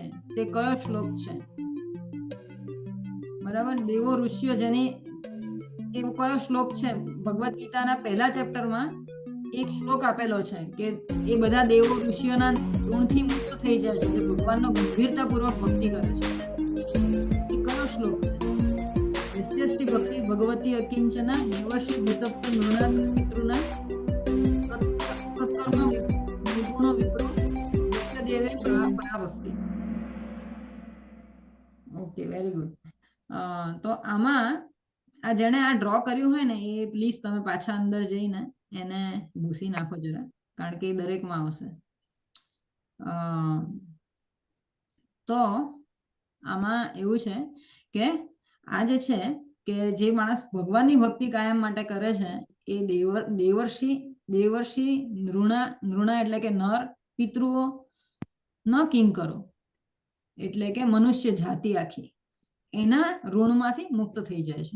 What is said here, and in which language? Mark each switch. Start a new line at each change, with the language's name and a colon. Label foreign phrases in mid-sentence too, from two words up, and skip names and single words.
Gujarati: તે કયો શ્લોક છે? બરાબર, દેવો, ઋષિઓ, જેની એવો કયો શ્લોક છે? ભગવદ ગીતાના પહેલા ચેપ્ટરમાં એક શ્લોક આપેલો છે કે એ બધા દેવો, ઋષિઓના ઋણથી મુક્ત થઈ જાય છે જે ભગવાનનો ગંભીરતાપૂર્વક ભક્તિ કરે છે. એ કયો શ્લોક છે?
Sanskrit: यस्यस्ति भक्ति भगवती अकिंचना देवश्री भूतप्त नृणात् पितॄणां सत्कर्म निर्गुणो विप्रो यस्य देवे पराभक्ति.
English: Okay, very good.
Gujarati: તો આમાં આ જેણે આ ડ્રો કર્યું હોય ને એ પ્લીઝ તમે પાછા અંદર જઈને એને ભૂસી નાખો જરા, કારણ કે એ દરેકમાં આવશે. તો આમાં એવું છે કે આ જે છે કે જે માણસ ભગવાનની ભક્તિ કાયમ માટે કરે છે એ
Sanskrit: દેવર્ષિ નૃણા
Gujarati: એટલે કે નર, પિતૃઓ, ન કિંકરો એટલે કે મનુષ્ય જાતિ આખી એના ઋણમાંથી મુક્ત થઈ જાય છે.